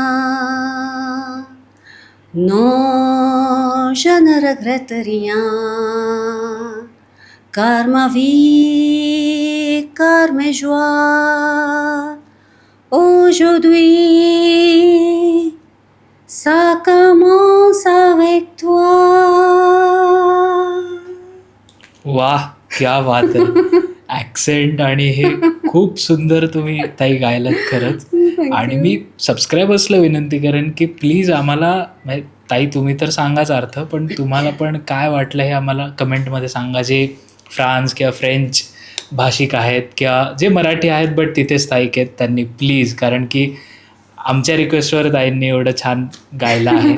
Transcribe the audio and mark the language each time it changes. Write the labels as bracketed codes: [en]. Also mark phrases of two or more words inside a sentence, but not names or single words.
[fr] Non, je ne regrette rien. Car ma vie, car mes joies, aujourd'hui, ça commence avec toi. [mr] वाह, क्या बात आहे. ॲक्सेंट आणि हे खूप सुंदर तुम्ही ताई गायलात खरंच. आणि मी सबस्क्रायबर्सला विनंती करेन की प्लीज आम्हाला, म्हणजे ताई तुम्ही तर सांगाच अर्थ, पण तुम्हाला पण काय वाटलं हे आम्हाला कमेंटमध्ये सांगा. जे फ्रान्स किंवा फ्रेंच भाषिक आहेत किंवा जे मराठी आहेत बट तिथे स्थायिक आहेत त्यांनी प्लीज, कारण की आमच्या रिक्वेस्टवर ताईंनी एवढं छान गायलं आहे.